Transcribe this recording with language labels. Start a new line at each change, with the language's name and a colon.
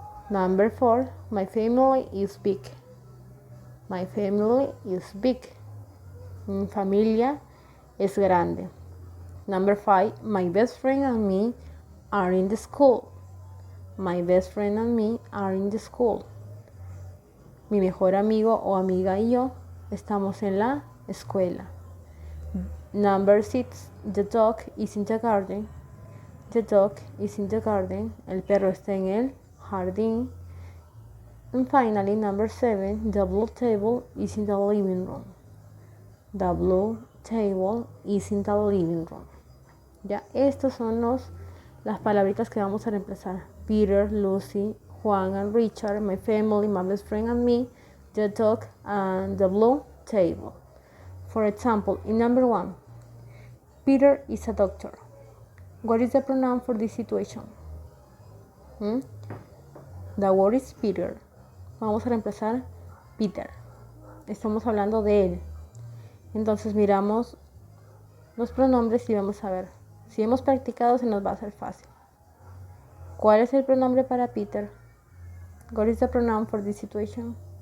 English: Number 4. My family is big. My family is big.
Spanish: Mi familia es grande.
English: Number 5. My best friend and me are in the school. My best friend and me are in the school.
Spanish: Mi mejor amigo o amiga y yo estamos en la escuela.
English: Number 6. The dog is in the garden. The dog is in the garden.
Spanish: El perro está en el jardín.
English: And finally, number 7. The blue table is in the living room. The blue table is in the living room.
Spanish: Ya, estos son las palabritas que vamos a reemplazar.
English: Peter, Lucy, Juan and Richard, my family, my best friend and me, the dog and the blue table. For example, in number 1, Peter is a doctor. What is the pronoun for this situation? The word is Peter.
Spanish: Vamos a reemplazar Peter. Estamos hablando de él. Entonces miramos los pronombres y vamos a ver. Si hemos practicado, se nos va a hacer fácil. ¿Cuál es el pronombre para Peter?
English: What is the pronoun for this situation?